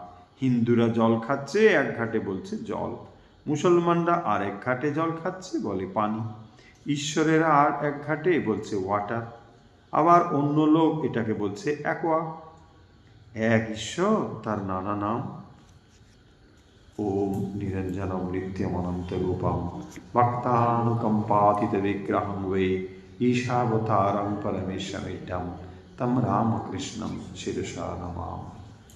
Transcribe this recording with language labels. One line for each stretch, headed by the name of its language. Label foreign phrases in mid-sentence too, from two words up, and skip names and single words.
Bangla: হিন্দুরা জল খাচ্ছে, এক ঘাটে বলছে জল। মুসলমানরা আর এক ঘাটে জল খাচ্ছে, বলে পানি। ঈশ্বরেরা আর এক ঘাটে বলছে ওয়াটার। আবার অন্য লোক এটাকে বলছে অ্যাকোয়া। এক ঈশ্বর, তার নানা নাম।
Sanskrit: ओम निरंजनम नित्यमनंतरूपम भक्तानुकंपातीत विग्रहं वै ईशावतारं परमेश्वरेदं तं रामकृष्णं शिरसा नमामि।